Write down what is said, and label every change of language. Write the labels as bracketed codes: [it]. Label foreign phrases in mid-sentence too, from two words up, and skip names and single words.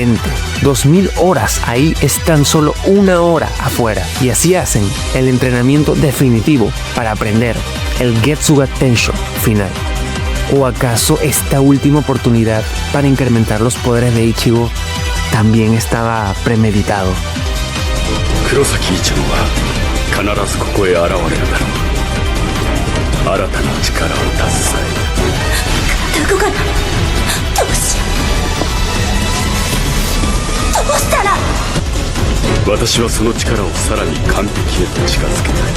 [es] 2000 horas ahí es tan solo 1 hora afuera, y así hacen el entrenamiento definitivo para aprender el Getsuga Tensho final. ¿O acaso esta última oportunidad para incrementar los poderes de Ichigo también estaba premeditado? [ja] 黒崎一郎は必ずここへ現れるだろう。新たな力を携え動かない。どうしよう。どうしたら。私はその力をさらに完璧へと近づけたい。